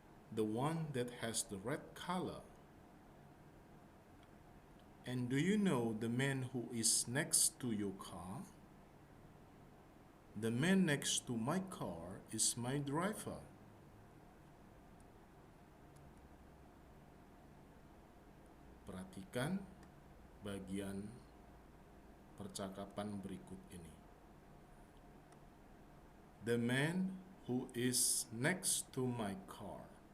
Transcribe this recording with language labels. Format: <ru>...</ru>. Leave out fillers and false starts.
<en>The one that has the red color. And do you know the man who is next to your car? The man next to my car is my driver.</en> <id>Perhatikan bagian percakapan berikut ini.</id> <en>The man who is next to my car.</en>